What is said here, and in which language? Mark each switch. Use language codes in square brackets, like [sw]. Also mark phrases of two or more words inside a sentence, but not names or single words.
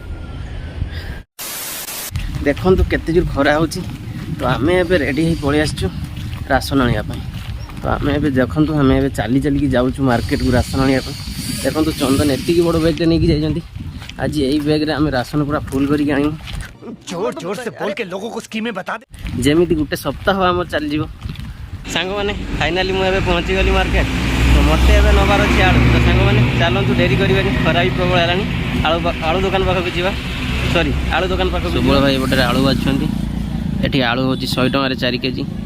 [or] ଦେଖନ୍ତୁ କେତେ ଜୋର ଖରା ହେଉଛି। ତ ଆମେ ଏବେ ରେଡ଼ି ହେଇ ପଳେଇ ଆସିଛୁ ରାସନ ଆଣିବା ପାଇଁ। ତ ଆମେ ଏବେ ଦେଖନ୍ତୁ ଆମେ ଏବେ ଚାଲି ଚାଲିକି ଯାଉଛୁ ମାର୍କେଟକୁ ରାସନ ଆଣିବା ପାଇଁ। ଦେଖନ୍ତୁ ଚନ୍ଦନ ଏତିକି ବଡ଼ ବ୍ୟାଗ୍ଟେ ନେଇକି ଯାଇଛନ୍ତି। ଆଜି ଏଇ ବ୍ୟାଗ୍ରେ ଆମେ ରାସନ ପୁରା ଫୁଲ୍ କରିକି ଆଣିବୁ। [hi] जोर जोर से बोल के लोगों को स्कीमें बता दे। [or] ଯେମିତି ଗୋଟେ ସପ୍ତାହ ଆମର ଚାଲିଯିବ। ସାଙ୍ଗମାନେ ଫାଇନାଲି ମୁଁ ଏବେ ପହଞ୍ଚିଗଲି ମାର୍କେଟ। ତ ମୋତେ ଏବେ ନେବାର ଅଛି ଆଳୁ। ତ ସାଙ୍ଗମାନେ ଚାଲନ୍ତୁ ଡେରି କରିବାନି, ଖରା ବି ପ୍ରବଳ ହେଲାଣି। ଆଳୁ ଦୋକାନ ପାଖକୁ ଯିବା, ସରି ଆଳୁ ଦୋକାନ ପାଖକୁ। ସୁବଳ ଭାଇ ଏପଟରେ ଆଳୁ ବାଛୁଛନ୍ତି। ଏଠି ଆଳୁ ହେଉଛି 100 ଟଙ୍କାରେ 4 କେଜି।